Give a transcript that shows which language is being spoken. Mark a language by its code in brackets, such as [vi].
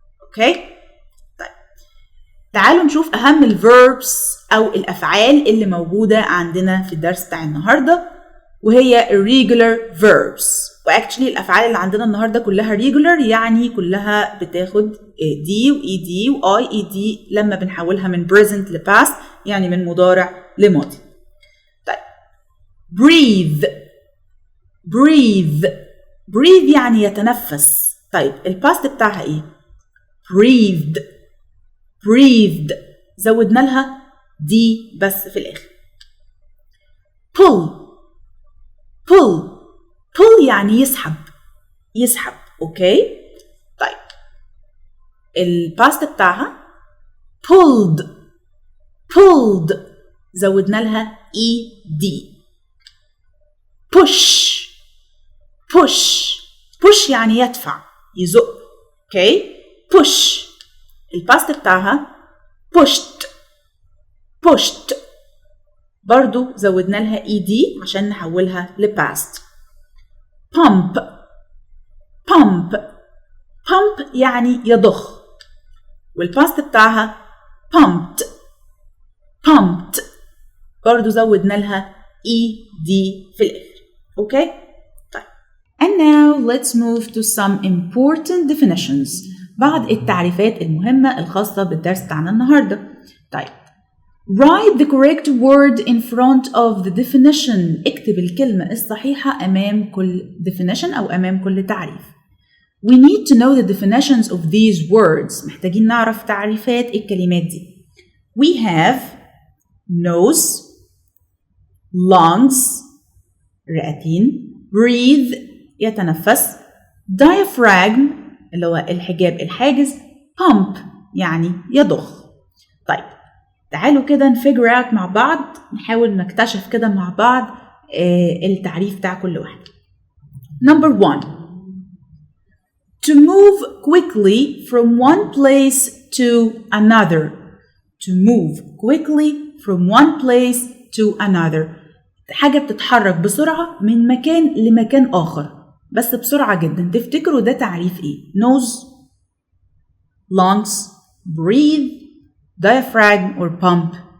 [ar] أوكي؟ طيب تعالوا نشوف أهم الverbs أو الأفعال اللي موجودة عندنا في الدرس بتاع النهاردة وهي irregular verbs. وأكشلي الأفعال اللي عندنا النهاردة كلها regular يعني كلها بتاخد دي و ed و ied لما بنحولها من present ل past يعني من مضارع لماضي. طيب breathe, breathe, breathe يعني يتنفس. طيب الباست بتاعها ايه؟ breathed, breathed زودنا لها دي بس في الآخر. pull, pull, pull يعني يسحب يسحب. اوكي طيب الباست بتاعها pulled, pulled زودنا لها ed. push, push, push يعني يدفع يزق. اوكي push الباست بتاعها pushed, pushed برضو زودنا لها ed عشان نحولها لpast. pump, pump, pump يعني يضخ والباست بتاعها pumped, pumped برضو زودنا لها ed في الآخر. اوكي طيب [en] and now let's move to some important definitions. [ar] بعض التعريفات المهمة الخاصة بالدرس بتاعنا النهاردة. طيب [en] write the correct word in front of the definition. [ar] اكتب الكلمة الصحيحة أمام كل definition أو أمام كل تعريف. [en] We need to know the definitions of these words. [ar] محتاجين نعرف تعريفات الكلمات دي. [en] We have nose, [ar] lungs رئتين, breathe يتنفس, diaphragm اللي هو الحجاب الحاجز, pump يعني يضخ. طيب تعالوا كده نفيجر اوت مع بعض نحاول نكتشف كده مع بعض التعريف بتاع كل واحد. [en] Number 1 to move quickly from one place to another. To move quickly from one place to another. [ar] حاجة بتتحرك بسرعة من مكان لمكان آخر بس بسرعة جدا. تفتكروا ده تعريف ايه؟ nose, lungs, breathe, diaphragm or pump.